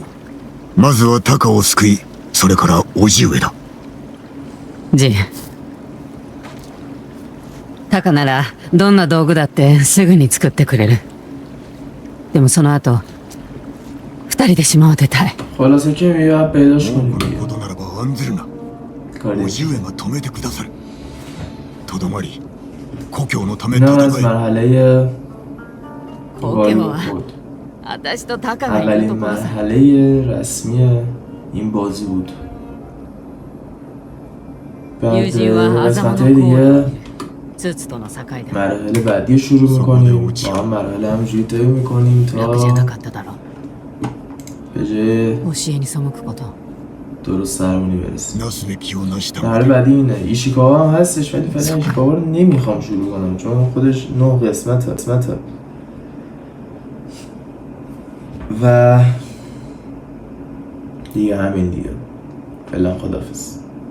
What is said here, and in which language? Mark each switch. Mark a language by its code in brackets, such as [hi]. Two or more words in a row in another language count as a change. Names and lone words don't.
[ja] まずはタカを救い、それから叔父上だ。ジンタカならどんな道具だってすぐに作ってくれるでもその後二人で島を出たい [fa] خلاصه که میگه باید پیداش [ja] 多 [fa] کنی [ja] くの [fa] دیگه [ja] ことならば案ずるな。 [fa] کاری [ja] 叔父上が止めてくださる。とどまり、故郷のため [fa] اینم از [ja] 戦え。 [fa] مرحله [ja] 故郷は [fa] بود [ja] 私とタカがいる [fa] اولین [ja] ところさ [fa] مرحله رسمی این بازی بود بعد [ja] 友人は [fa] قسمت [ja] 欺 [fa] های [ja] の [fa] دیگه [ja] 子ツツとの境だ [fa] مرحله بعدی شروع میکنیم با هم مرحله همجوری طی میکنیم [ja] 楽じゃな [fa] تا [ja] かっただろ [fa] به جای [ja] 教えに背くこと [fa] درست سرمونی برسیم [ja] なすべきをなしたの [fa] مرحله [ja] だ。 [fa] بعدی اینه ایشیکاوا هم هستش ولی فعلا ایشیکاوا رو نمیخوام شروع کنم چون خودش 9 قسمته و دیگه همین دیگه فعلا خدافظ